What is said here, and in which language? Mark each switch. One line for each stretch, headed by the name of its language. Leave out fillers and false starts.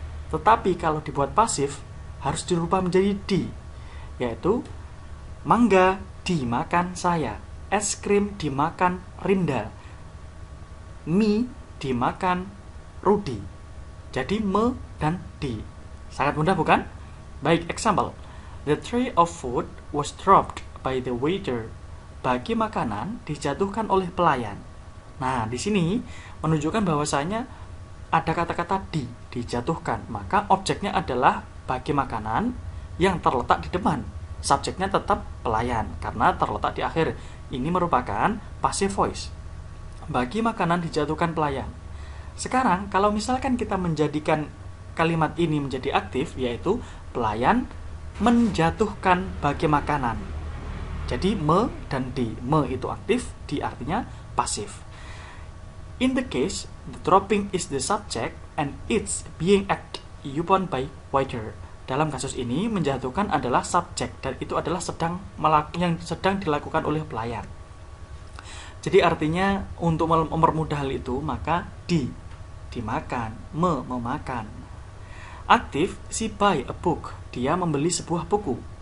Indonesian: Tetapi kalau dibuat pasif, harus dirubah menjadi di, yaitu mangga dimakan saya, es krim dimakan Rinda, mie dimakan Rudi. Jadi me dan di. Sangat mudah bukan? Baik, example.
English: The tray of food was dropped by the waiter.
Indonesian: Bagi makanan dijatuhkan oleh pelayan. Nah, di sini menunjukkan bahwasanya ada kata-kata dijatuhkan, maka objeknya adalah bagi makanan yang terletak di depan. Subjeknya tetap pelayan karena terletak di akhir. Ini merupakan passive voice. Bagi makanan dijatuhkan pelayan. Sekarang kalau misalkan kita menjadikan kalimat ini menjadi aktif, yaitu pelayan menjatuhkan bagi makanan. Jadi me dan di. Me itu aktif, di artinya pasif.
English: In the case, the dropping is the subject and it's being acted upon by waiter.
Indonesian: Dalam kasus ini, menjatuhkan adalah subjek dan itu adalah yang sedang dilakukan oleh pelayan. Jadi artinya untuk mempermudah hal itu, maka dimakan, memakan. Aktif,
English: she buy a book.
Indonesian: Dia membeli sebuah buku.